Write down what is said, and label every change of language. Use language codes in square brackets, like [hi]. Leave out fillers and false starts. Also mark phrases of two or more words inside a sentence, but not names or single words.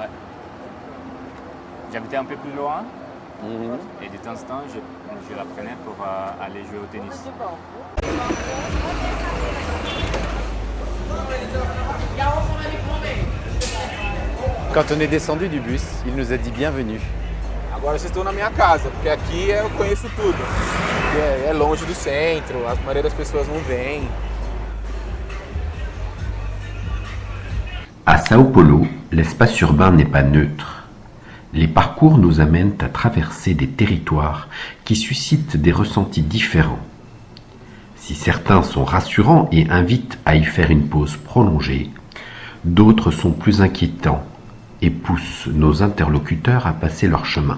[fr] J'habitais un peu plus loin, et de temps en temps, je la prenais pour aller jouer au tennis. Quand on est descendu du bus, il nous a dit bienvenue. [pt] Agora vocês estão na minha casa, porque aqui eu conheço tudo. É longe do centro, a maioria das pessoas não vêm. [fr] À Sao Paulo, l'espace urbain n'est pas neutre. Les parcours nous amènent à traverser des territoires qui suscitent des ressentis différents. Si certains sont rassurants et invitent à y faire une pause prolongée, d'autres sont plus inquiétants et poussent nos interlocuteurs à passer leur chemin.